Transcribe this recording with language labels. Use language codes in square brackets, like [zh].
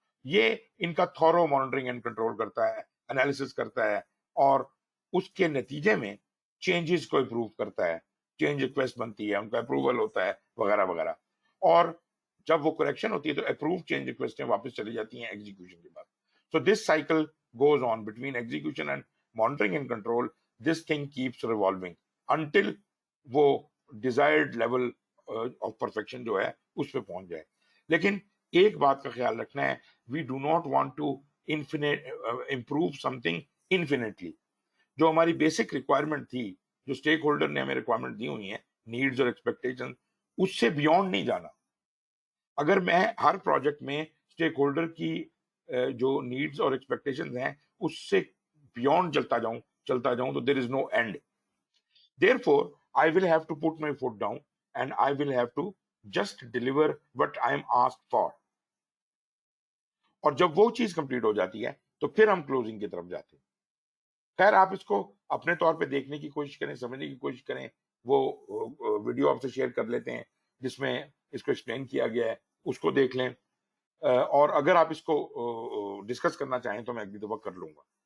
[ur] یہ ان کا thorough monitoring and control کرتا ہے, انالیسس کرتا ہے, اور اس کے نتیجے میں چینجز کو امپروو کرتا ہے. چینج ریکویسٹ بنتی ہے, ان کا اپروول ہوتا ہے, وغیرہ وغیرہ. اور جب وہ کریکشن ہوتی ہے تو اپروو چینج ریکویسٹیں واپس چلی جاتی ہیں ایگزیکیوشن کے بعد. [en] So this cycle goes on between execution and monitoring and control. This thing keeps revolving until وہ desired level of perfection [ur] جو ہے اس پہ پہنچ جائے. لیکن ایک بات کا خیال رکھنا ہے, [en] we do not want to improve something infinitely. [ur] جو ہماری بیسک ریکوائرمنٹ تھی, جو اسٹیک ہولڈر نے ہمیں ریکوائرمنٹ دی ہوئی ہیں, نیڈز اور ایکسپیکٹیشن, اس سے بیونڈ نہیں جانا. اگر میں ہر پروجیکٹ میں اسٹیک ہولڈر کی جو نیڈز اور ایکسپیکٹیشنز ہیں اس سے بیونڈ چلتا جاؤں تو [en] There is no end. Therefore, I will have to put my foot down and I will have to just deliver what I am asked for. [ur] اور جب وہ چیز کمپلیٹ ہو جاتی ہے تو پھر ہم کلوزنگ کی طرف جاتے ہیں. خیر, آپ اس کو اپنے طور پہ دیکھنے کی کوشش کریں, سمجھنے کی کوشش کریں. وہ ویڈیو آپ سے شیئر کر لیتے ہیں جس میں اس کو ایکسپلین کیا گیا ہے, اس کو دیکھ لیں. اور اگر آپ اس کو ڈسکس کرنا چاہیں تو میں اگلی دفعہ کر لوں گا.